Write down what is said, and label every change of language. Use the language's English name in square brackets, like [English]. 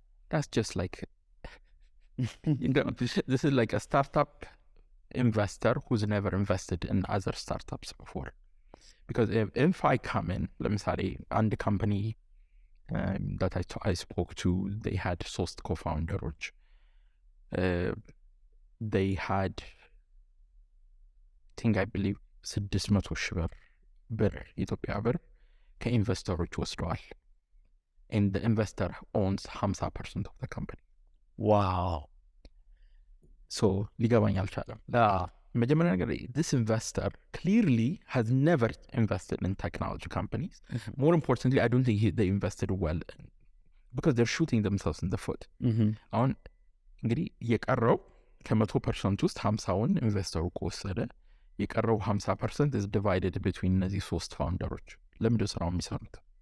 [English] that's just like this is like a startup investor who's never invested in other startups before. Because if I come in, let me say, and the company that I spoke to, they had sourced co-founders. They had, I believe, [Amharic] 600,000 ብር ኢትዮጵያ ብር ከኢንቨስተሮች ወስደዋል. [English] And the investor owns 50% of the company. Wow. So [Amharic] ሊገባኝ አልቻለም. መጀመሪያ ነገር [English] this investor clearly has never invested in technology companies. More importantly, I don't think they invested well because they're shooting themselves in the foot. [Amharic] አሁን እንግዲህ የቀረው ከ100% ውስጥ 50ውን ኢንቨስተሩ ከወሰደ የቀረው 50% [English] is divided between [Amharic] እነዚህ ሶስት ፋውንደሮች ለምንድን ስራው የሚሰሩት